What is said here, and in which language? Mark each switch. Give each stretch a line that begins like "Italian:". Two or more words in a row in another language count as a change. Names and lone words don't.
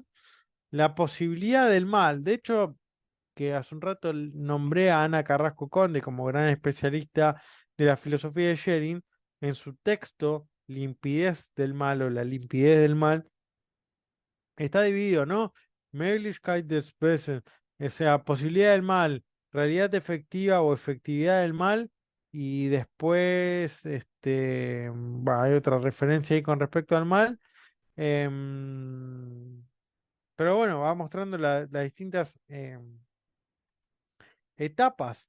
Spanish: La posibilidad del mal. De hecho, que hace un rato nombré a Ana Carrasco Conde como gran especialista de la filosofía de Schelling, en su texto Limpidez del mal o la limpidez del mal, está dividido, ¿no?
German: Möglichkeit des Bösen,
Spanish: o sea, posibilidad del mal, realidad efectiva o efectividad del mal, y después hay otra referencia ahí con respecto al mal. em, pero bueno, va mostrando las distintas etapas.